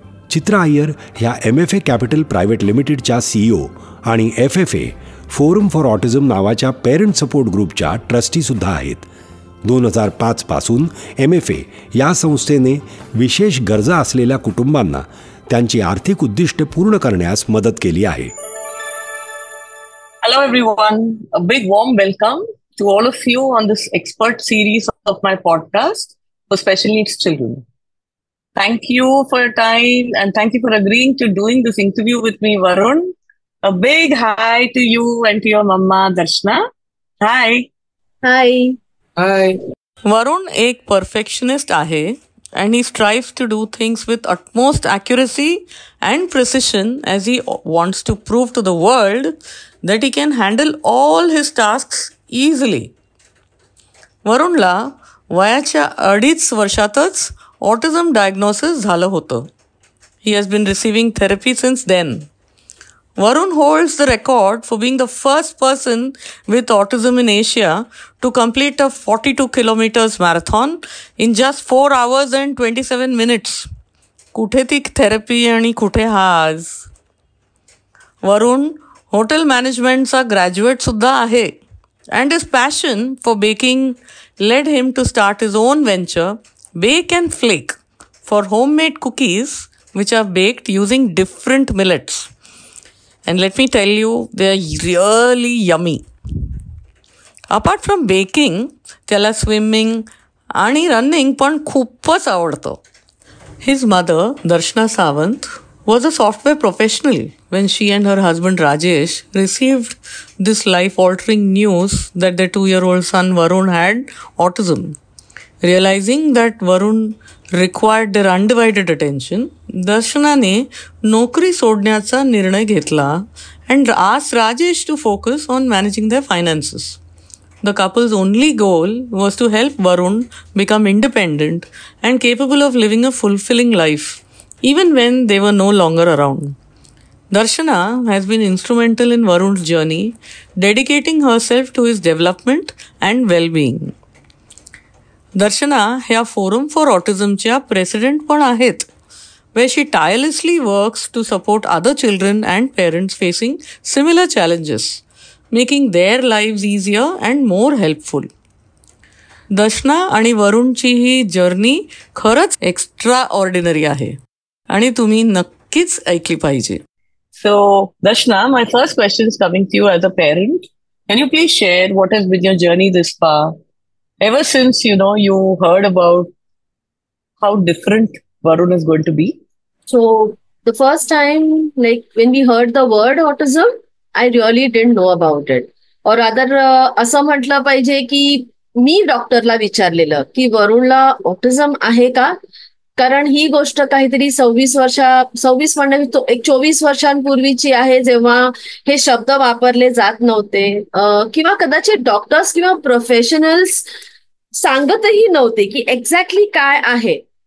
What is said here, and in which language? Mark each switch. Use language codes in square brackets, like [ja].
[mr] चित्रा अय्यर ह्या MFA capital private लिमिटेडच्या CEO आणि FFA फोरम फॉर ऑटिझम नावाच्या पेरेंट सपोर्ट ग्रुपच्या ट्रस्टीसुद्धा आहेत. 2005 पासून MFA या संस्थेने विशेष गरजा असलेल्या कुटुंबांना त्यांची आर्थिक उद्दिष्टे पूर्ण करण्यास मदत केली आहे. [en] Hello everyone, a big warm welcome to all of you on this expert series of my podcast for special needs children. Thank you for your time and thank you for agreeing to doing this interview with me, Varun. A big hi to you and to your mama, Darshana. Hi. Hi. Hi. Varun [mr] एक perfectionist आहे [en] and he strives to do things with utmost accuracy and precision as he wants to prove to the world that he can handle all his tasks easily. [mr] वरुणला वयाच्या 2.5 वर्षातच autism diagnosis झालं होतं. [en] He has been receiving therapy since then. Varun holds the record for being the first person with autism in Asia to complete a 42 kilometers marathon in just 4 hours and 27 minutes. [mr] कुठे ती therapy आणि कुठे हा आज? वरुण hotel मॅनेजमेंटचा graduate सुद्धा आहे [en] and his passion for baking led him to start his own venture, Bake and Flake, for homemade cookies which are baked using different millets. And let me tell you, they are really yummy. Apart from baking, [mr] त्याला swimming आणि running पण खूपच आवडतं. [en] His mother, Darshana Sawant, was a software professional when she and her husband Rajesh received this life-altering news that their 2-year-old son Varun had autism. Realizing that Varun required their undivided attention, [mr] दर्शनाने नोकरी सोडण्याचा निर्णय घेतला [en] and asked Rajesh to focus on managing their finances. The couple's only goal was to help Varun become independent and capable of living a fulfilling life, even when they were no longer around. Darshana has been instrumental in Varun's journey, dedicating herself to his development and well-being. [mr] दर्शना ह्या forum for ऑटिझमच्या president पण आहेत, [en] where she tirelessly works to support other children and parents facing similar challenges, making their lives easier and more helpful. [mr] दर्शना आणि वरुणची ही journey खरंच extra ordinary आहे आणि तुम्ही नक्कीच ऐकली पाहिजे. [en] So, Darshana, my first question is coming to you as a parent. Can you please share what has been your journey this far? Ever since, you heard about how different Varun is going to be? So the first time, when we heard the word autism, I really didn't know about it. Or rather, [mr] असं म्हटलं पाहिजे की मी डॉक्टरला विचारलेलं की वरुणला autism आहे का? कारण ही गोष्ट काहीतरी 26 म्हणण्याची एक 24 वर्षांपूर्वीची आहे, जेव्हा हे शब्द वापरले जात नव्हते किंवा कदाचित डॉक्टर्स किंवा प्रोफेशनल्स सांगतही नव्हते की एक्झॅक्टली काय आहे.